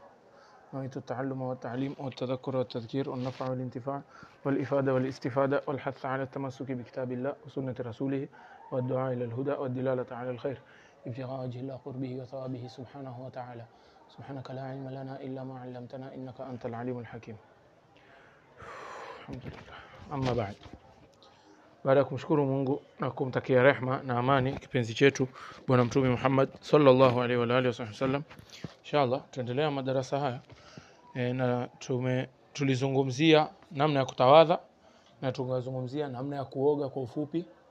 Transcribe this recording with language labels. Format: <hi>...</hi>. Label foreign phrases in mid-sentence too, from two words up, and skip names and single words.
<ar>نويت التعلم والتعليم والتذكر والتذكير والنفع والانتفاع والإفادة والاستفادة والحث على التمسك بكتاب الله وسنة رسوله والدعاء إلى الهدى والدلالة على الخير ابتغاء وجه الله قربه وثوابه سبحانه وتعالى. سبحانك لا علم لنا إلا ما علمتنا إنك أنت العليم الحكيم. الحمد لله. أما بعد,</ar> <sw>baada ya kumshukuru Mungu na kumtakia rehma na amani kipenzi chetu bwana mtume Muhammad</sw> <ar>صلى الله عليه وآله وسلم,</ar> <sw>inshallah tuendelea madarasa haya na tulizungumzia namna ya kutawadha na tukazungumzia namna ya kuoga kwa ufupi.</sw>